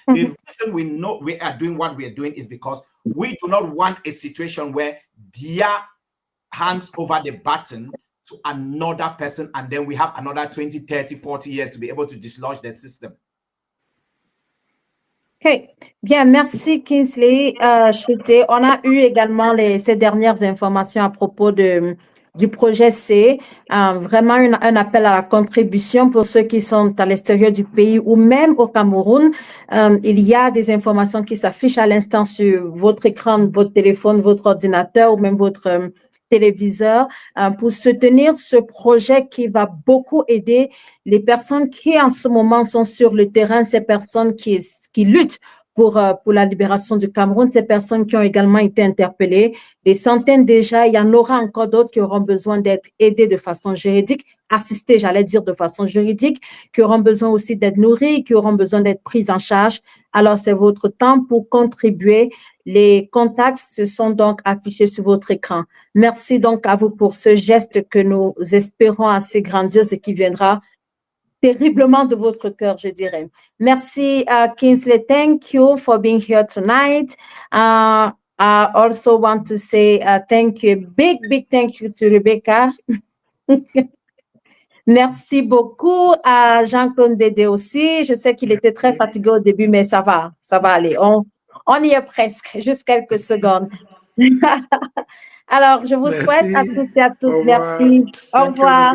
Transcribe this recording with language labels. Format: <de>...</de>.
<en>The reason we know we are doing what we are doing is because we do not want a situation where Biya hands over the baton to another person and then we have another 20, 30, 40 years to be able to dislodge the system.</en> <fr>OK. Bien, merci Kingsley. On a eu également ces dernières informations à propos du projet C. Vraiment un appel à la contribution pour ceux qui sont à l'extérieur du pays ou même au Cameroun. Il y a des informations qui s'affichent à l'instant sur votre écran, votre téléphone, votre ordinateur ou même votre téléviseur pour soutenir ce projet qui va beaucoup aider les personnes qui en ce moment sont sur le terrain, ces personnes qui luttent pour la libération du Cameroun, ces personnes qui ont également été interpellées, des centaines déjà, il y en aura encore d'autres qui auront besoin d'être aidées de façon juridique, assistées, j'allais dire de façon juridique, qui auront besoin aussi d'être nourries, qui auront besoin d'être prises en charge. Alors, c'est votre temps pour contribuer. Les contacts se sont donc affichés sur votre écran. Merci donc à vous pour ce geste que nous espérons assez grandiose et qui viendra terriblement de votre cœur, je dirais. Merci, Kingsley.</fr> <en>Thank you for being here tonight. I also want to say thank you, big thank you to Rebecca.</en> <fr>Merci beaucoup à Jean-Claude Bédé aussi. Je sais qu'il était très fatigué au début, mais ça va aller. On y est presque, juste quelques secondes. Alors, je vous souhaite à tous et à toutes. Merci. Au revoir.</fr>